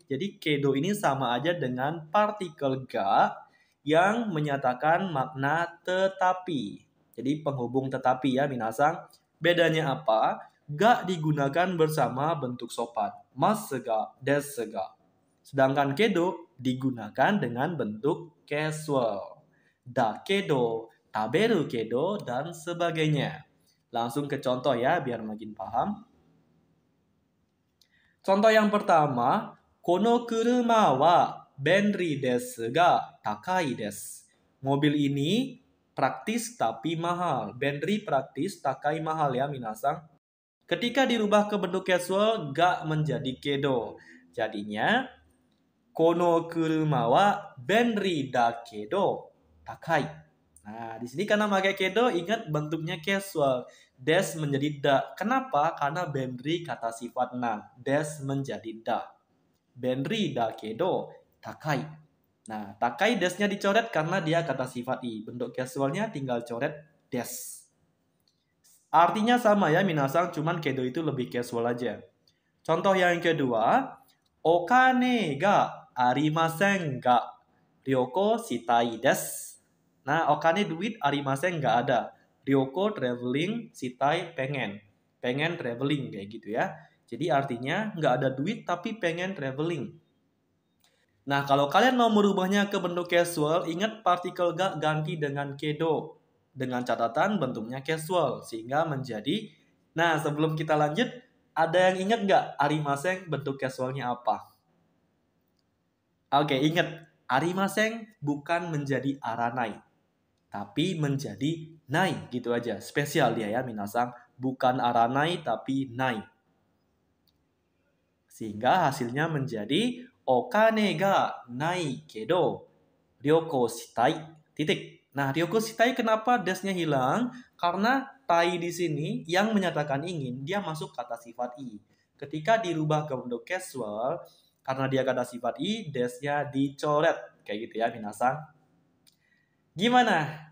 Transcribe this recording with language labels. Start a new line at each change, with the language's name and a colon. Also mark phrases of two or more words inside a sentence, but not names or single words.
Indonesian: Jadi kedo ini sama aja dengan partikel ga yang menyatakan makna tetapi. Jadi penghubung tetapi ya, minasang. Bedanya apa? Ga digunakan bersama bentuk sopan.
Japanese: ますが、ですが.
Indonesian: Sedangkan kedo digunakan dengan bentuk casual.
Japanese: だけど、食べるけど,
Indonesian: dan sebagainya. Langsung ke contoh ya, biar makin paham. Contoh yang pertama,
Japanese: この車は便利ですが高いです.
Indonesian: Mobil ini praktis tapi mahal. Benri praktis, takai mahal ya, minasang. Ketika dirubah ke bentuk casual, ga menjadi kedo. Jadinya,
Japanese: この車は便利だけど高い.
Indonesian: Nah, di sini karena pakai kedo, ingat bentuknya casual. Des menjadi da. Kenapa? Karena benri kata sifat nan. Des menjadi da.
Japanese: 便利だけど高い.
Indonesian: Nah, takai desnya dicoret karena dia kata sifat i. Bentuk casualnya tinggal coret des. Artinya sama ya, minasang, cuman kedo itu lebih casual aja. Contoh yang kedua,
Japanese: お金がありませんが旅行したいです.
Indonesian: Nah, okane duit, arimasen nggak ada. Ryoko traveling, shitai pengen. Pengen traveling kayak gitu ya. Jadi artinya nggak ada duit tapi pengen traveling. Nah, kalau kalian mau merubahnya ke bentuk casual, ingat partikel ga ganti dengan kedo. Dengan catatan bentuknya casual, sehingga menjadi... Nah, sebelum kita lanjut, ada yang ingat nggak arimaseng bentuk casualnya apa? Oke, ingat. Arimaseng bukan menjadi aranai, tapi menjadi nai, gitu aja. Spesial dia ya, minasang. Bukan aranai, tapi nai. Sehingga hasilnya menjadi
Japanese: お金がないけど旅行したい
Indonesian: titik. Nah,
Japanese: 旅行したい
Indonesian: kenapa desnya hilang? Karena tai di sini yang menyatakan ingin dia masuk kata sifat i. Ketika dirubah ke bentuk casual, karena dia kata sifat i, desnya dicoret. Kayak gitu ya, minasang. Gimana?